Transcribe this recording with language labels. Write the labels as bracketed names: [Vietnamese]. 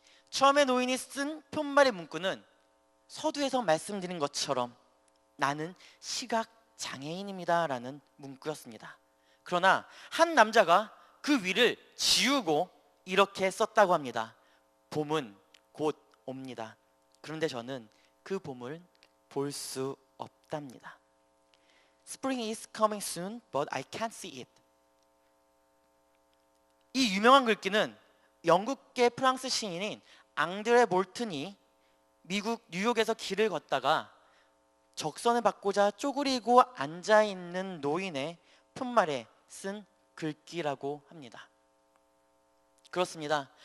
[Korean] 처음에 노인이 쓴 편말의 문구는 서두에서 말씀드린 것처럼 나는 시각장애인입니다 라는 문구였습니다. 그러나 한 남자가 그 위를 지우고 이렇게 썼다고 합니다. 봄은 곧 옵니다. 그런데 저는 그 봄을 볼 수 없답니다. [English] Spring is coming soon, but I can't see it. [Korean] 이 유명한 글귀는 영국계 프랑스 시인인 앙드레 몰튼이 미국 뉴욕에서 길을 걷다가 적선을 받고자 쪼그리고 앉아있는 노인의 편말에 쓴 글귀라고 합니다. 그렇습니다.